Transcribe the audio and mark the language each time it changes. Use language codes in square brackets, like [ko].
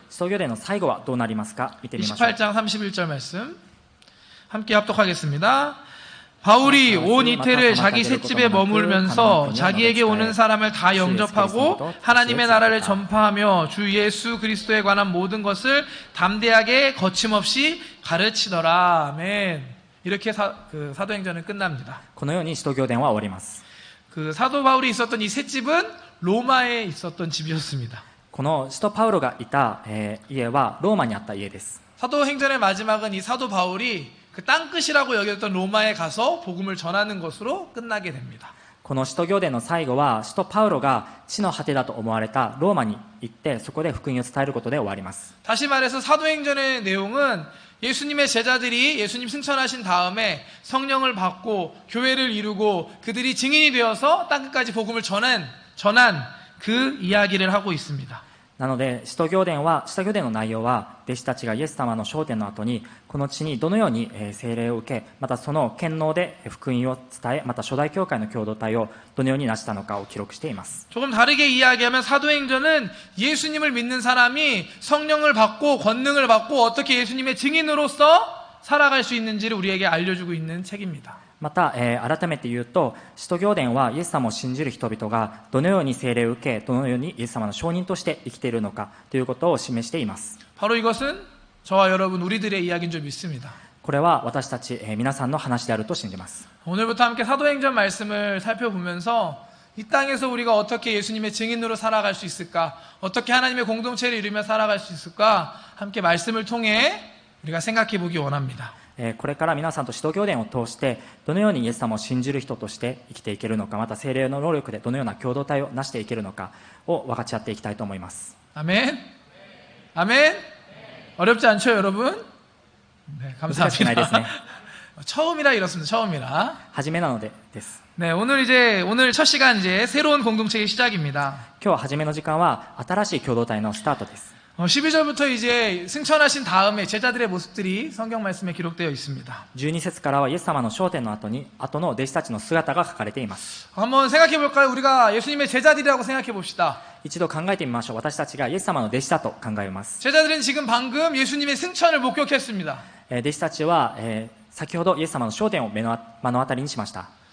[ja] 使徒行伝の最後はどうなりますか見てみましょう。 [ko] 28장 31절 말씀 함께 합독하겠습니다. 바울이 온 이태를 자기 셋집에 머물면서 자기에게 오는 사람을 다 영접하고 하나님의 나라를 전파하며 주 예수 그리스도에 관한 모든 것을 담대하게 거침없이 가르치더라. 아멘. 이렇게 사도행전은 끝납니다. [ja] このように使徒行伝は終わります。 [ko] 그 사도 바울이 있었던 이 셋집은 로마에 있었던 집이었습니다. [ja] この使徒パウロがいた、家はローマにあった家です。 [ko] 사도행전의 마지막은 이 사도 바울이 그 땅끝이라고 여겼던 로마에 가서 복음을 전하는 것으로 끝나게 됩니다. [ja] この使徒行伝の最後は使徒パウロが地の果てだと思われたローマに行ってそこで福音を伝えることで終わります。 [ko] 다시 말해서 사도행전의 내용은 예수님의 제자들이 예수님 승천하신 다음에 성령을 받고 교회를 이루고 그들이 증인이 되어서 땅끝까지 복음을 전한 그 이야기를 하고 있습니다. [ja] なので使徒行伝の内容は弟子たちがイエス様の昇天の後にこの地にどのように聖霊を受けまたその権能で福音を伝えまた初代教会の共同体をどのように成したのかを記録しています。 [ko] 조금 다르게 이야기하면 사도행전은 예수님을 믿는 사람이 성령을 받고 권능을 받고 어떻게 예수님의 증인으로서 살아갈 수 있는지를 우리에게 알려주고 있는 책입니다. [ja] また、改めて言うと使徒行伝はイエス様を信じる人々がどのように聖霊を受けどのようにイエス様の証人として生きているのかということを示しています。 [ko] 바로 이것은 저와 여러분 우리들의 이야기인 줄 믿습니다. [ja] これは私たち、皆さんの話であると信じます。 [ko] 오늘부터 함께 사도행전 말씀을 살펴보면서 이 땅에서 우리가 어떻게 예수님의 증인으로 살아갈 수 있을까, 어떻게 하나님의 공동체를 이루며 살아갈 수 있을까, 함께 말씀을 통해 우리가 생각해 보기 원합니다. [ja] これから皆さんと使徒行伝を通してどのようにイエス様を信じる人として生きていけるのか、また聖霊の能力でどのような共同体を成していけるのかを分かち合っていきたいと思います。 [ko] 아멘. 아멘. 어렵지 않죠, 여러분? 네, [ja] 難しくないですね。 [ko] 처음이라 이렇습니다. 처음이라. [ja] 初めなのでです。 [ko] 네, 오늘 첫 시간 이제 새로운 공동체의 시작입니다. [ja] 今日初めの時間は新しい共同体のスタートです。 [ko] 12절부터 이제 승천하신 다음에 제자들의 모습들이 성경 말씀에 기록되어 있습니다. [ja] 12節からはイエス様の昇天の後の弟子たちの姿が書かれています。 [ko] 한번 생각해 볼까요? 우리가 예수님의 제자들이라고 생각해 봅시다. [ja] 一度考えてみましょう。私たちがイエス様の弟子だと考えます。 [ko] 제자들은 지금 방금 예수님의 승천을 목격했습니다. [ja] 弟子たちは、先ほどイエス様の昇天を目の当たりにしました。